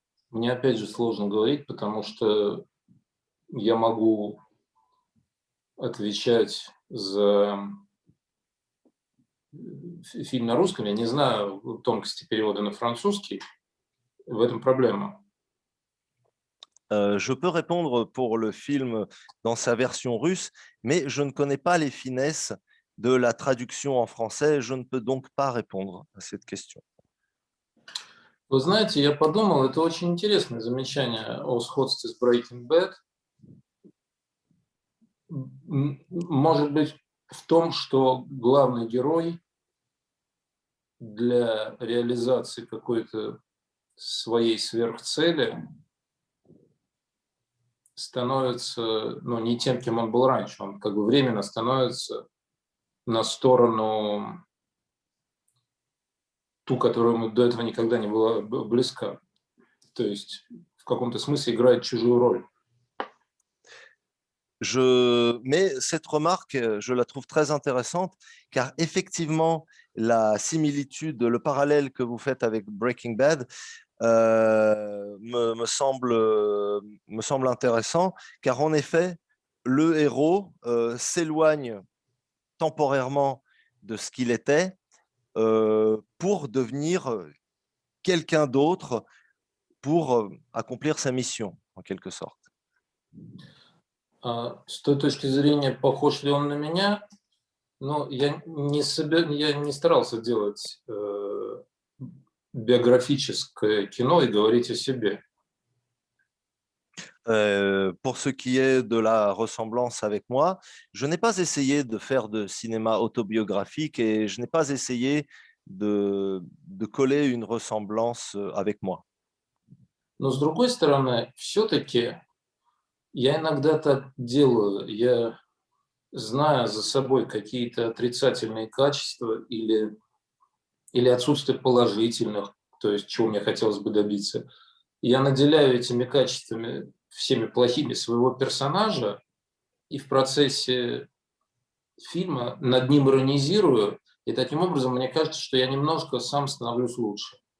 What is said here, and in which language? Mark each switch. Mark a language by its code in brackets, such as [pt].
[ru] Мне опять же сложно говорить, потому что я могу отвечать за фильм на русском, я не знаю тонкости перевода на французский, в этом проблема. [fr] Je peux répondre pour le film dans sa version russe, mais je ne connais pas les finesses de la traduction en français. Je ne peux donc pas répondre à cette question. [ru] Вы знаете, я подумал, это очень интересное замечание о сходстве с Breaking Bad. Может быть, в том, что главный герой для реализации какой-то своей сверхцели становится, ну, не тем, кем он был раньше. Он как бы временно становится на сторону ту, которая ему до этого никогда не была близка. То есть в каком-то смысле играет чужую роль. [fr] Mais cette remarque, je la trouve très intéressante, car effectivement, la similitude, le parallèle que vous faites avec Breaking Bad me semble intéressant, car en effet, le héros s'éloigne temporairement de ce qu'il était pour devenir quelqu'un d'autre, pour accomplir sa mission, en quelque sorte. [ru] С той точки зрения, похож ли он на меня, но я не старался делать биографическое кино и говорить о себе. [fr] Pour ce qui est de la ressemblance avec moi, je n'ai pas essayé de faire de cinéma autobiographique et je n'ai pas essayé de coller une ressemblance avec moi. [ru] Но с другой стороны, все-таки я иногда так делаю. Я, зная за собой какие-то отрицательные качества или отсутствие положительных, то есть чего мне хотелось бы добиться, я наделяю этими качествами всеми плохими своего персонажа и в процессе фильма над ним иронизирую, и таким образом мне кажется, что я немножко сам становлюсь лучше.